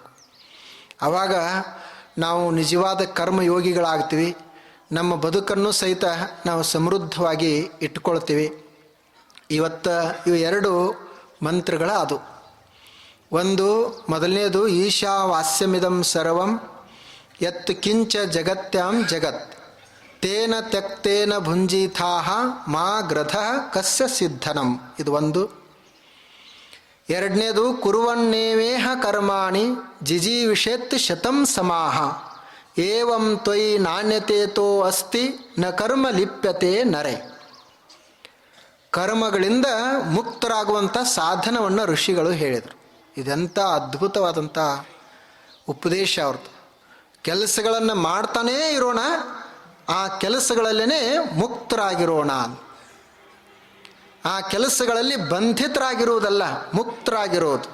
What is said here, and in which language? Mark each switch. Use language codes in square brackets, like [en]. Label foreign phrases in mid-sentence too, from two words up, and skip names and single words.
[kn] ಆವಾಗ ನಾವು ನಿಜವಾದ ಕರ್ಮಯೋಗಿಗಳಾಗ್ತೀವಿ. ನಮ್ಮ ಬದುಕನ್ನು ಸಹಿತ ನಾವು ಸಮೃದ್ಧವಾಗಿ ಇಟ್ಕೊಳ್ತೀವಿ. ಇವು 2 ಮಂತ್ರಗಳ ಅದು. ಒಂದು ಮೊದಲನೇದು [sa] ಈಶಾವಾಸ್ಯಮಿದಂ ಸರ್ವಂ ಯತ್ ಕಿಂಚ ಜಗತ್ಯಾಂ ಜಗತ್ ತೇನ ತ್ಯಕ್ತೇನ ಭುಂಜಿಥಾಹ ಮಾ ಗ್ರಥ ಕಸ್ಯ ಸಿದ್ಧನಂ. [kn] ಇದು ಒಂದು. [sa] ಎರಡನೇದು ಕುರುವನ್ನೇವೇಹ ಕರ್ಮಾಣಿ ಜಿಜೀವಿಷೇತ್ ಶತಂ ಸಮಾಹ ಏವಂ ತ್ವಯಿ ನಾಣ್ಯತೇತೋ ಅಸ್ತಿ ನ ಕರ್ಮ ಲಿಪ್ಯತೆ ನರೆ. [kn] ಕರ್ಮಗಳಿಂದ ಮುಕ್ತರಾಗುವಂಥ ಸಾಧನವನ್ನು ಋಷಿಗಳು ಹೇಳಿದರು. ಇದೆಂಥ ಅದ್ಭುತವಾದಂಥ ಉಪದೇಶ ಅವ್ರದ್ದು. ಕೆಲಸಗಳನ್ನು ಮಾಡ್ತಾನೇ ಇರೋಣ, ಆ ಕೆಲಸಗಳಲ್ಲೇ ಮುಕ್ತರಾಗಿರೋಣ. ಆ ಕೆಲಸಗಳಲ್ಲಿ ಬಂಧಿತರಾಗಿರುವುದಲ್ಲ, ಮುಕ್ತರಾಗಿರೋದು.